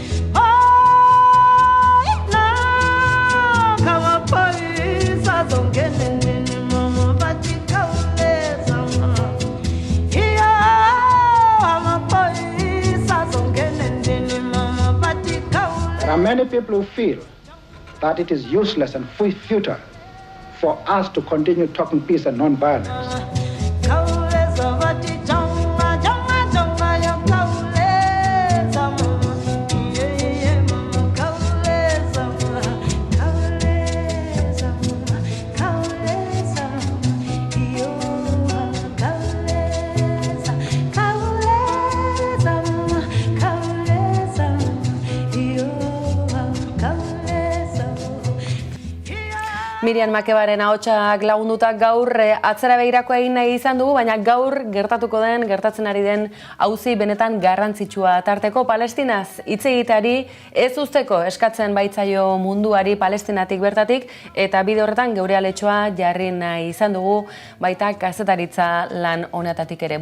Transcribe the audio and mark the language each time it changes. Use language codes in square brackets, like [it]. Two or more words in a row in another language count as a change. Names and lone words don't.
[xh] Oh, nanga maphoyisa zongena endlini mama, bathi khawuleza mama. Yeah, maphoyisa zongena endlini mama, bathi khawuleza. [en] There are many people who feel that it is useless and futile for us to continue talking peace and non-violence. [xh] Khawuleza bathi jonga jonga jonga yo khawuleza mama, yeah mama, khawuleza mama, khawuleza mama, khawuleza yo khawuleza, khawuleza mama, khawuleza yo khawuleza. [eu] Miriam Makebaren ahotsak lagundutak gaur atzera begirako egin nahi izan dugu, baina gaur gertatzen ari den auzi benetan garrantzitsua tarteko Palestinaz hitz egiteari ez uzteko eskatzen baitzaio munduari Palestinatik bertatik, eta bide horretan geure aletxoa jarri nahi izan dugu baita kazetaritza lan honetatik ere.